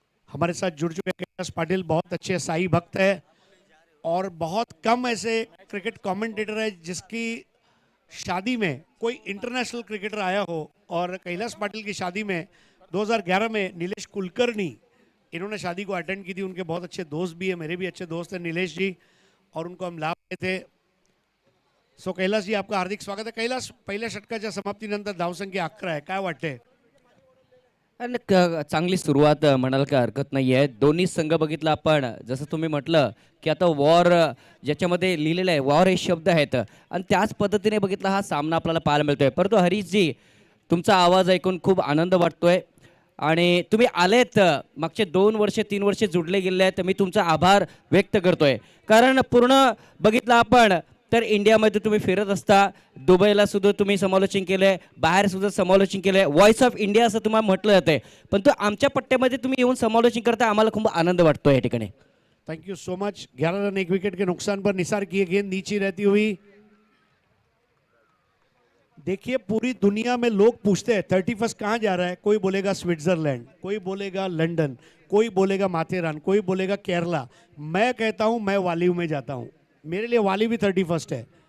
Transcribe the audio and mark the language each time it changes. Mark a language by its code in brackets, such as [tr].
[hi] हमारे साथ जुड़ चुके कैलाश पाटिल बहुत अच्छे साई भक्त है, और बहुत कम ऐसे क्रिकेट कमेंटेटर है जिसकी शादी में कोई इंटरनेशनल क्रिकेटर आया हो. और कैलाश पाटिल की शादी में 2011 में नीलेश कुलकर्णी, इन्होंने शादी को अटेंड की थी. उनके बहुत अच्छे दोस्त भी है, मेरे भी अच्छे दोस्त हैं नीलेश जी, और उनको हम लाभ देते थे. सो कैलाश जी, आपका हार्दिक स्वागत है. [mr] कैलाश, पहिल्या षटकाच्या समाप्तीनंतर धावसंख्या 11 आहे, काय वाटते? आणि चांगली सुरुवात म्हणाल का हरकत नाही आहे. दोन्ही संघ बघितला आपण, जसं तुम्ही म्हटलं की आता वॉर ज्याच्यामध्ये लिहिलेलं आहे, वॉर हे शब्द आहेत आणि त्याच पद्धतीने बघितला हा सामना आपल्याला पाहायला मिळतोय. परंतु हरीशजी, तुमचा आवाज ऐकून खूप आनंद वाटतोय आणि तुम्ही आलेत, मागचे 2 वर्ष 3 वर्ष जुडले गेले आहेत. मी तुमचा आभार व्यक्त करतोय, कारण पूर्ण बघितलं आपण तर इंडियामध्ये तुम्ही फिरत असता. दुबईला सुद्धा तुम्ही समालोचन केलंय, बाहेर सुद्धा समालोचन केलंय. व्हॉइस ऑफ इंडिया असं तुम्हाला म्हटलं जातंय, पण तो आमच्या पट्ट्यामध्ये तुम्ही येऊन समालोचन करता, आम्हाला खूप आनंद वाटतो या ठिकाणी. [en] Thank you so much. [hi] 11 run 1 wicket के नुकसान पर निसार की ये गेंद नीचे रहती हुई. देखिए, पूरी दुनिया में लोग पूछते हैं 31 कहाँ जा रहा है. कोई बोलेगा स्विट्जरलैंड, कोई बोलेगा लंदन, कोई बोलेगा माथेरान, कोई बोलेगा केरला. मैं कहता हूं मैं वालीव में जाता हूं. मेरे लिए वालीव भी 31 है.